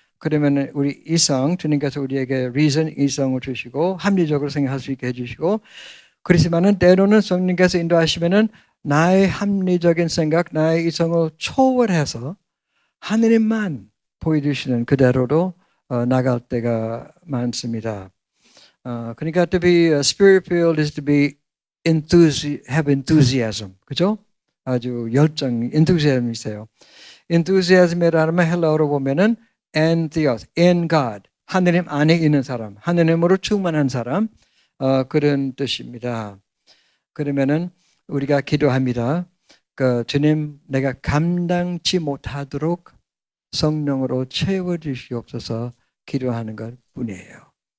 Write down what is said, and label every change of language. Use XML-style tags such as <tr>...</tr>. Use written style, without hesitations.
<ko>그러면 우리 이성 주님께서 우리에게 reason 이성을 주시고 합리적으로 생각할 수 있게 해주시고 그렇지만은 때로는 성령께서 인도하시면은 나의 합리적인 생각, 나의 이성을 초월해서 하느님만 보여주시는 그대로로 나갈 때가 많습니다. 그러니까</ko> <en>to be spirit-filled is to be have enthusiasm, 그죠?</en> <ko>아주 enthusiasm이 있어요. enthusiasm이라는 말 헬라어로 보면은 entheos, in God, 하느님 안에 있는 사람, 하느님으로 충만한 사람, 그런 뜻입니다. 그러면은 우리가 기도합니다. 주님, 내가 감당치 못하도록 성령으로 채워주시옵소서 기도하는 것 뿐이에요.</ko>